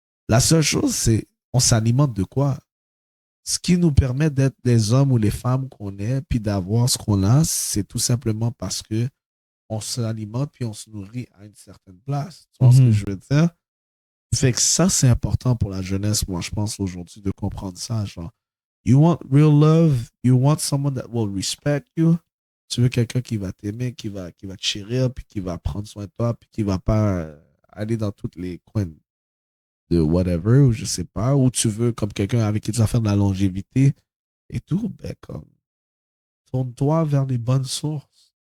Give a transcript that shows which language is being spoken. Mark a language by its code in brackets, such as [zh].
[fr] La seule chose, c'est, on s'alimente de quoi? Ce qui nous permet d'être les hommes ou les femmes qu'on est, puis d'avoir ce qu'on a, c'est tout simplement parce que on s'alimente puis on se nourrit à une certaine place. Tu vois ce que je veux dire? Fait que ça, c'est important pour la jeunesse, moi, je pense, aujourd'hui, de comprendre ça. [en] Genre, you want real love, you want someone that will respect you. [fr] Tu veux quelqu'un qui va t'aimer, qui va te chérir, puis qui va prendre soin de toi, puis qui va pas aller dans tous les coins de whatever, ou je sais pas, ou tu veux comme quelqu'un avec qui tu vas faire de la longévité et tout, ben comme, tourne-toi vers les bonnes sources.